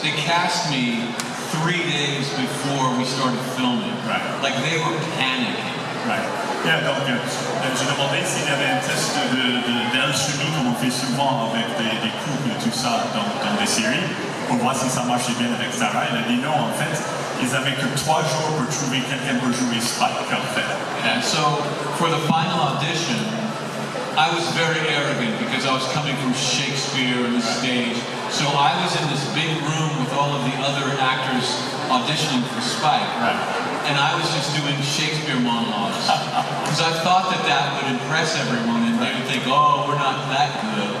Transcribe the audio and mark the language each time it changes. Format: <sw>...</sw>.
<en>They cast me 3 days before we started filming. Right. Like they were panicking. Right.</en> <fr>Yeah, donc, je demandais s'il y avait un test d'alchimie comme on fait souvent avec des couples et tout ça dans des séries, pour voir si ça marchait bien avec Sarah. Il a dit non, en fait, ils avaient que 3 jours pour trouver quelqu'un pour jouer Spike, en fait.</fr> <en>And so, for the final audition, I was very arrogant because I was coming from Shakespeare and the stage. So I was in this big room with all of the other actors auditioning for Spike. Right. And I was just doing Shakespeare monologues. Because I thought that would impress everyone and they would think, oh, we're not that good.</en>